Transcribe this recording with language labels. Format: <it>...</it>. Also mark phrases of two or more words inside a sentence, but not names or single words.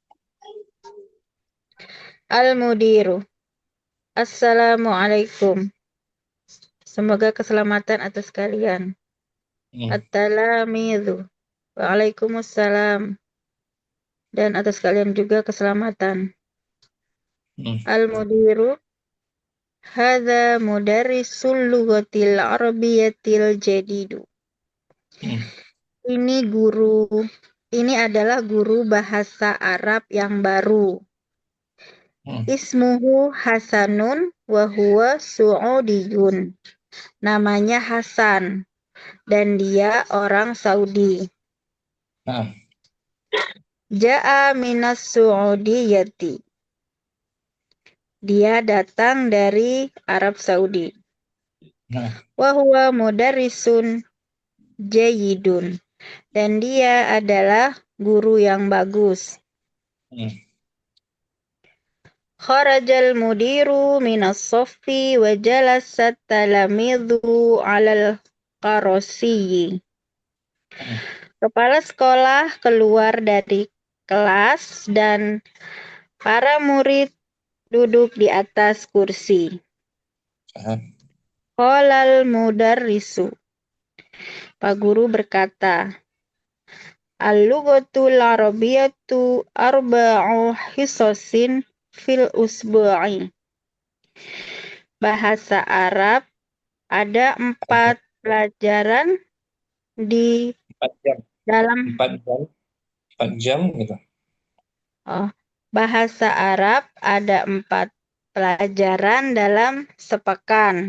<ar>المدير. السلام عليكم.</ar> <id>Semoga keselamatan atas kalian.</id> <ar>التلاميذ. وعليكم السلام.</ar> <id>Dan atas kalian juga keselamatan.</id> <ar>المدير. هذا مدرس اللغة العربية الجديد.</ar> <id>Ini adalah guru bahasa Arab yang baru.</id> <ar>اسمه حسن وهو سعودي.</ar> <id>Namanya Hasan dan dia orang Saudi.</id> <ar>جاء من السعودية.</ar> <id>Dia datang dari Arab Saudi.</id> <ar>وهو مدرس جيد.</ar> <id>Dan dia adalah guru yang bagus.</id> <ar>خرج المدير من الصف وجلس التلاميذ على الكراسي.</ar> <id>Kepala sekolah keluar dari kelas dan para murid duduk di atas kursi.</id> <ar>قال المدرس.</ar> <id>Pak guru berkata,</id> <ar>اللغة العربية أربع حصص في الأسبوع.</ar> <id>Bahasa Arab ada 4 pelajaran di 4 jam. Dalam 4 jam gitu. Bahasa Arab ada 4 pelajaran dalam sepekan.</id>